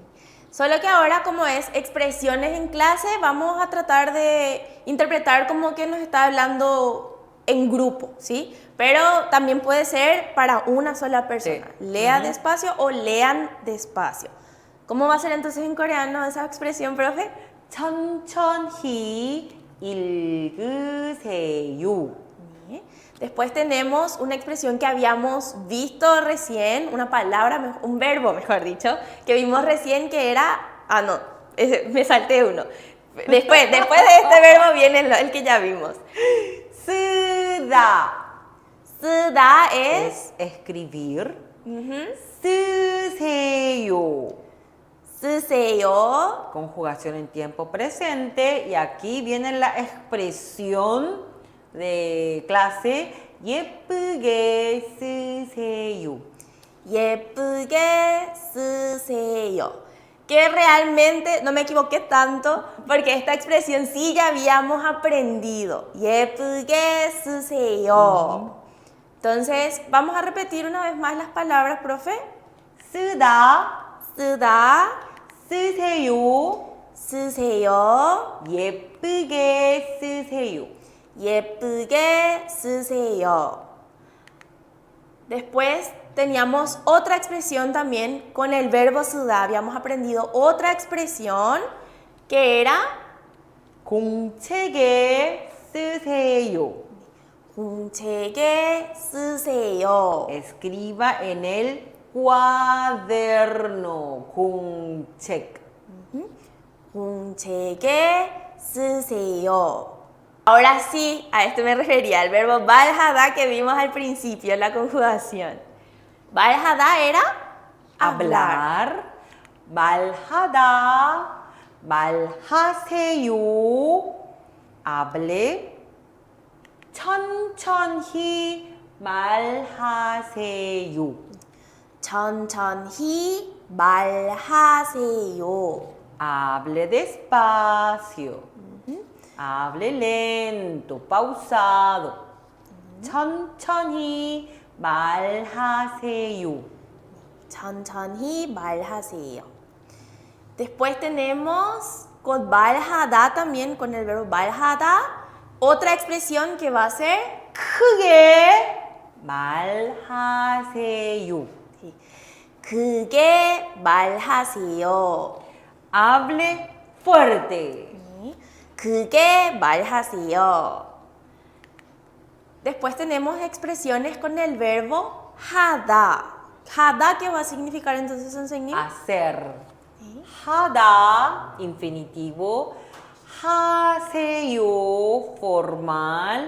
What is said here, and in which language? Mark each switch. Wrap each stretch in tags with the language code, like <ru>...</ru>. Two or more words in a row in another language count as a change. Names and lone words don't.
<es>Solo que ahora, como es expresiones en clase, vamos a tratar de interpretar como que nos está hablando en grupo, ¿sí? Pero también puede ser para una sola persona. Sí. Lea despacio o lean despacio. ¿Cómo va a ser entonces en coreano esa expresión, profe?</es> <ko>천천히 읽으세요.</ko> <es>Después tenemos una expresión que habíamos visto recién, una palabra, un verbo, mejor dicho, que vimos recién que era... Ah, no, me salté uno. Después de este verbo viene el que ya vimos.</es> <ko>쓰다.</ko> <es>쓰다 es... escribir.</es> <ko>쓰세요. 쓰세요.</ko> <es>Conjugación en tiempo presente. Y aquí viene la expresión de clase</es> <ko>예쁘게 쓰세요. 예쁘게 쓰세요.</ko> <es>Que realmente no me equivoqué tanto porque esta expresión sí ya habíamos aprendido.</es> <ko>예쁘게 쓰세요.</ko> <es>Entonces, vamos a repetir una vez más las palabras, profe.</es> <ko>쓰다. 쓰다. 쓰세요. 쓰세요. 예쁘게 쓰세요. 예쁘게 쓰세요.</ko> <es>Después teníamos otra expresión también con el verbo 쓰다. Habíamos aprendido otra expresión que era</es> <ko>공책에 쓰세요. 공책에 쓰세요.</ko> <es>Escriba en el cuaderno.</es> <ko>공책. 공책에 쓰세요.</ko> <es>Ahora sí, a esto me refería, al verbo 발하다 que vimos al principio, la conjugación. 발하다 era hablar.</es> <ko>말하다. 말하세요. hable. 천천히 말하세요. 천천히 말하세요.</ko> <es>Hable despacio. Hable lento, pausado.</es> <ko>천천히 말하세요. 천천히 말하세요.</ko> <es>Después tenemos con 말하다 también, con el verbo 말하다, otra expresión que va a ser</es> <ko>크게 말하세요. 크게 말하세요.</ko> <es>Hable fuerte.</es> <ko>크게 말하세요.</ko> <es>Después tenemos expresiones con el verbo 하다.</es> <ko>하다,</ko> <es>¿qué va a significar entonces, 선생님? Hacer. 하다, infinitivo. 하세요, formal.</es>